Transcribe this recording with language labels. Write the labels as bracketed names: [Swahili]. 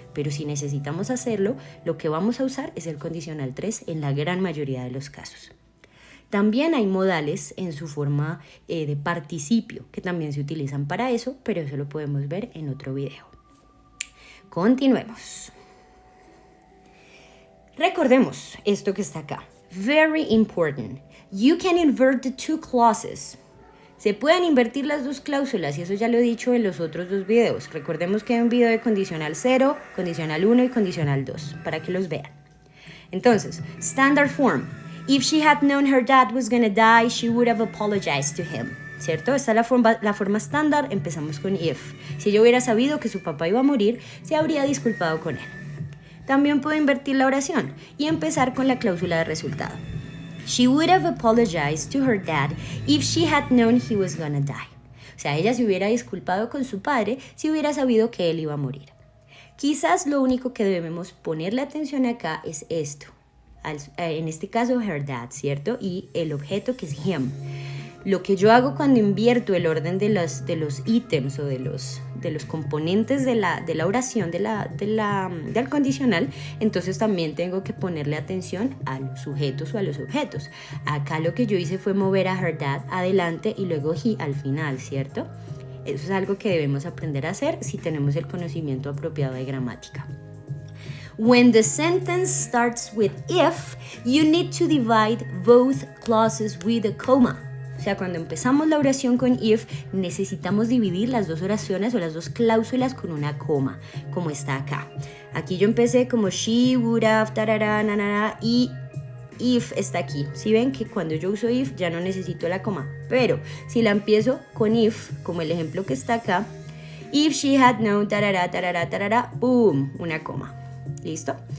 [Spanish] Pero si necesitamos hacerlo, lo que vamos a usar es el condicional 3 en la gran mayoría de los casos. También hay modales en su forma de participio que también se utilizan para eso, pero eso lo podemos ver en otro video. Continuemos. Recordemos esto que está acá. [English] Very important. You can invert the two clauses. [Spanish] Se pueden invertir las dos cláusulas y eso ya lo he dicho en los otros dos videos. Recordemos que hay un video de condicional 0, condicional 1 y condicional 2 para que los vean. Entonces, [English] standard form. If she had known her dad was gonna die, she would have apologized to him. [Spanish] ¿Cierto? Esta es la forma estándar. Empezamos con if. Si ella hubiera sabido que su papá iba a morir, se habría disculpado con él. También puedo invertir la oración y empezar con la cláusula de resultado. [English] She would have apologized to her dad if she had known he was gonna die. [Spanish] O sea, ella se hubiera disculpado con su padre si hubiera sabido que él iba a morir. Quizás lo único que debemos ponerle atención acá es esto. En este caso, [English] her dad, [Spanish] ¿cierto? Y el objeto que es him. Lo que yo hago cuando invierto el orden de los ítems o de los componentes de la oración, del condicional, entonces también tengo que ponerle atención a los sujetos o a los objetos. Acá lo que yo hice fue mover a [English] her dad [Spanish] adelante y luego he al final, ¿cierto? Eso es algo que debemos aprender a hacer si tenemos el conocimiento apropiado de gramática. [English] When the sentence starts with if, you need to divide both clauses with a comma. [Spanish] O sea, cuando empezamos la oración con if, necesitamos dividir las dos oraciones o las dos cláusulas con una coma, como está acá. Aquí yo empecé como [English] she would have, [Spanish] tarara, nanara, y if está aquí. Si ven que cuando yo uso if ya no necesito la coma, pero si la empiezo con if, como el ejemplo que está acá, [English] if she had known, [Spanish] tarara, tarara, tarara, boom, una coma. ¿Listo?